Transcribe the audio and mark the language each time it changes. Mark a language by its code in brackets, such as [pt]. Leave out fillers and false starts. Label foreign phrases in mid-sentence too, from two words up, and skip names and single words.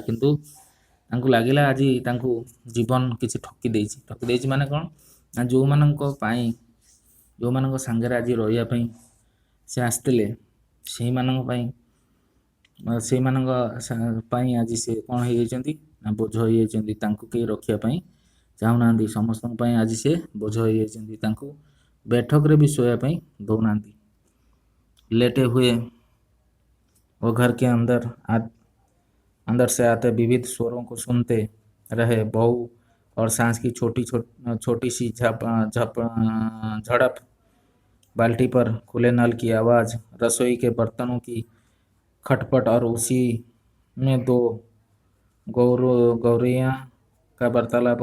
[or] କିନ୍ତୁ ତାଙ୍କୁ ଲାଗିଲା ଆଜି ତାଙ୍କୁ ଜୀବନ କିଛି ଠକି ଦେଇଛି ମାନେ କ'ଣ ନା ଯେଉଁମାନଙ୍କ ସାଙ୍ଗରେ ଆଜି ରହିବା ପାଇଁ ସେ ଆସିଥିଲେ, ସେଇମାନଙ୍କ ପାଇଁ ଆଜି ସେ କ'ଣ ହେଇଯାଇଛନ୍ତି ନା ବୋଝ ହେଇଯାଇଛନ୍ତି। ତାଙ୍କୁ କେହି ରଖିବା ପାଇଁ ଚାହୁଁନାହାନ୍ତି। ସମସ୍ତଙ୍କ ପାଇଁ ଆଜି ସେ ବୋଝ ହେଇଯାଇଛନ୍ତି। ତାଙ୍କୁ ବୈଠକ ରେ ଭି ସୋୟା ପାଇଁ ଦଉନାହାନ୍ତି। [hi] लेटे हुए वो घर के अंदर से आते विविध स्वरों को सुनते रहे। बहू और सांस की छोटी सी झड़प, बाल्टी पर खुले नल की आवाज़, रसोई के बर्तनों की खटपट और उसी में दो गौरियाँ का वार्तालाप।